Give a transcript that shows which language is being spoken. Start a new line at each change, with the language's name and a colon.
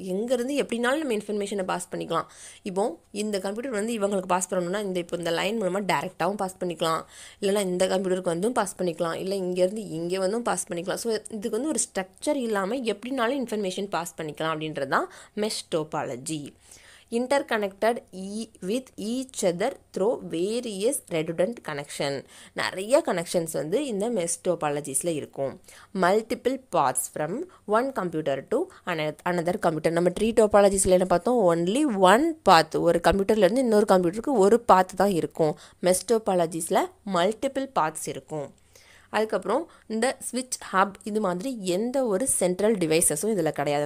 Tamil: எங்கேருந்து எப்படினாலும் நம்ம இன்ஃபர்மேஷனை பாஸ் பண்ணிக்கலாம். இப்போது இந்த கம்ப்யூட்டர் வந்து இவங்களுக்கு பாஸ் பண்ணணும்னா இந்த லைன் மூலமாக டேரெக்டாகவும் பாஸ் பண்ணிக்கலாம், இல்லைனா இந்த கம்ப்யூட்டருக்கு வந்தும் பாஸ் பண்ணிக்கலாம், இல்லை இங்கேருந்து இங்கே வந்தும் பாஸ் பண்ணிக்கலாம். ஸோ இதுக்கு வந்து ஒரு ஸ்ட்ரக்சர் இல்லாமல் எப்படினாலும் இன்ஃபர்மேஷன் பாஸ் பண்ணிக்கலாம் அப்படின்றது தான் mesh topology.
English: interconnected with each other through various redundant connection.
Tamil: நிறைய கனெக்ஷன்ஸ் வந்து இந்த மெஷ் டோபாலஜிஸில் இருக்கும்.
English: Multiple paths from one computer to another computer.
Tamil: நம்ம ட்ரீ டோபாலஜிஸில் என்ன பார்த்தோம்,
English: only one path,
Tamil: ஒரு கம்ப்யூட்டர்லேருந்து இன்னொரு கம்ப்யூட்டருக்கு ஒரு பாத் தான் இருக்கும். மெஷ் டோபாலஜிஸில் மல்டிபிள் பாத்ஸ் இருக்கும். அதுக்கப்புறம் இந்த ஸ்விட்ச் ஹப் இது மாதிரி எந்த ஒரு சென்ட்ரல் டிவைசஸும் இதில் கிடையாது.